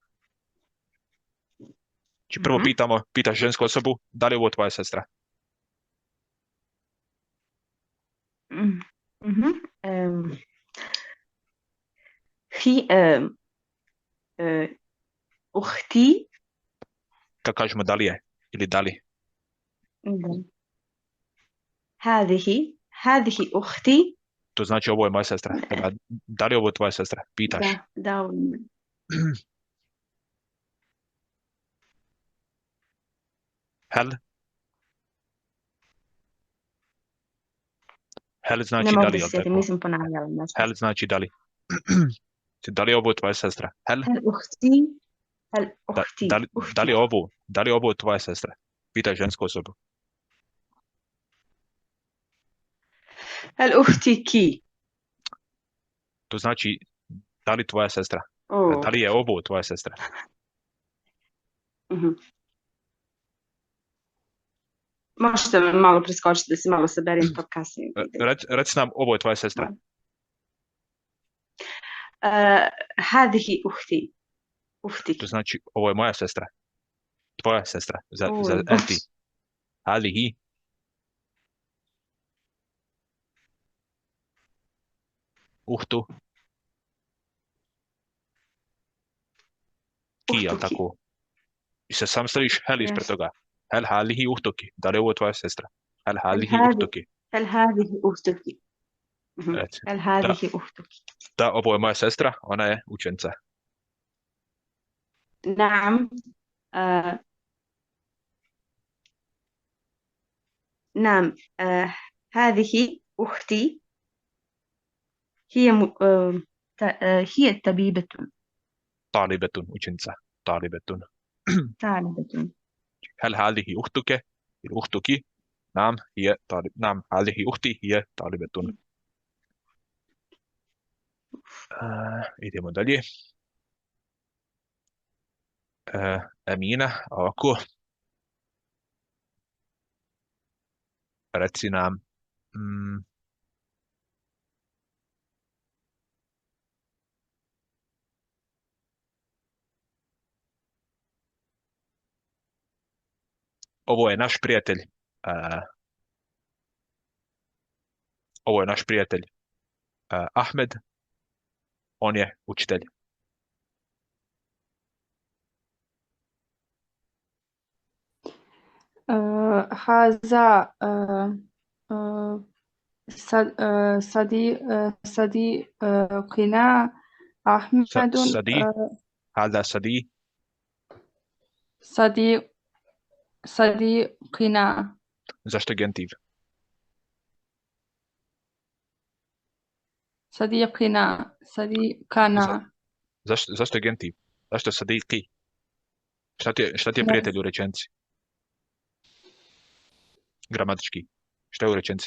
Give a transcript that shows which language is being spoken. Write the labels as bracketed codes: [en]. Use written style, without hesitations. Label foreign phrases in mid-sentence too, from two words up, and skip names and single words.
[bs] Znači prvo pitaš žensku osobu, da li je ovo tvoja sestra? [ar] أختي. [bs] Kako kažemo da li je ili da li? [ar] هذه أختي. [bs] To znači ovo je moja sestra. Da li je ovo tvoja sestra? Pitaš. Da. Hel znači ne da mogu li, se sjetiti, nisam ponavljala nešto. Hel znači da li. Da li je ovo tvoja sestra? Hel [ar] أختي. [bs] da li je ovo tvoja sestra? Pitaj žensku osobu. [ar] هل أختك؟ [bs] To znači da li tvoja sestra? Da li je ovo tvoja sestra? Možete malo preskočiti da se malo saberim pa kasnije. Reci nam, ovo je tvoja sestra. [ar] هذه أختي. [bs] To znači ovo je moja sestra. Tvoja sestra. Za enti. Hadihi. Uhtu. Ki, jel tako? I se sam staviš hel ispred toga. [ar] هل هذه أختك. [bs] Da li je ovo tvoja sestra? [ar] هل هذه أختك. هل هذه أختك؟ هل هذه أختك؟ [bs] Da, ovo je moja sestra, ona je učenica. [ar] نعم. نعم. هذه أختي. هي طبيبة. طالبة učenica. طالبة. هل هذه أختك؟ أختك؟ نعم هي طالب. نعم هذه أختي هي طالبة. [bs] idemo dalje. Amina, ovako. Reci nam. Ovo je naš prijatelj. Ovo je naš prijatelj Ahmed. On je učitelj. [ar] هذا صديقنا أحمد. هذا صديقنا. [bs] Zašto gentiv? [ar] صديقنا. [bs] Zašto je gentiv? Zašto je sadiki? Šta ti je prijatelj u rečenici? Gramatički. Šta je u rečenici?